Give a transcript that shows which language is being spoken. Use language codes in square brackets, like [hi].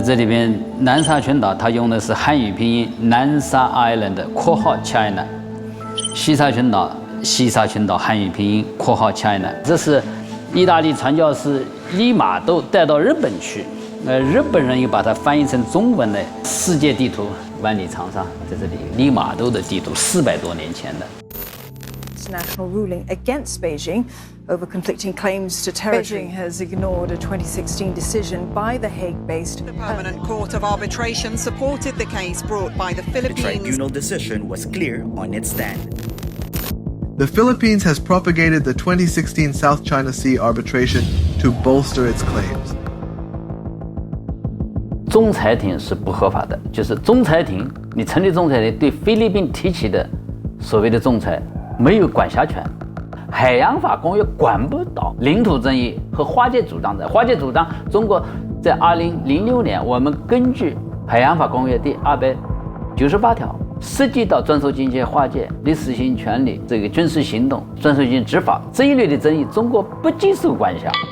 [zh] 这里边南沙群岛它用的是汉语拼音南沙 Island 括号 China， 西沙群岛汉语拼音括号 China。这是意大利传教士利玛窦带到日本去，日本人又把它翻译成中文的世界地图万里长沙，在这里利玛窦的地图400多年前的。 [en] International ruling against Beijing over conflicting claims to territory. Beijing has ignored a 2016 decision by the Hague-based The Permanent Court of Arbitration supported the case brought by the Philippines. The tribunal decision was clear on its stand. The Philippines has propagated the 2016 South China Sea arbitration to bolster its claims. [zh] 仲裁庭是不合法的，就是仲裁庭，你成立仲裁庭对菲律宾提起的所谓的仲裁没有管辖权，海洋法公约管不到领土争议和划界主张的。划界主张，中国在2006年，我们根据海洋法公约第298条，涉及到专属经济划界、历史性权利、这个军事行动、专属性执法这一类的争议，中国不接受管辖。